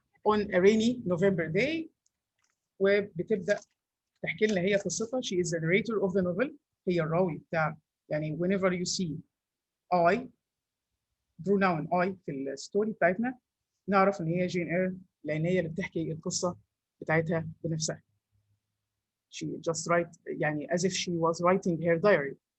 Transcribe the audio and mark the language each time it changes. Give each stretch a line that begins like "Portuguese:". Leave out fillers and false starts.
English: on a rainy November day،
Arabic: وبتبدأ تحكي لنا هي قصتها.
English: She is the narrator of the novel.
Arabic: هي الراوي بتاع، يعني
English: whenever you see I pronoun I
Arabic: في الستوري بتاعتنا نعرف ان هي جين اير، لان هي اللي بتحكي القصه بتاعتها بنفسها.
English: She just write يعني as if she was writing her diary.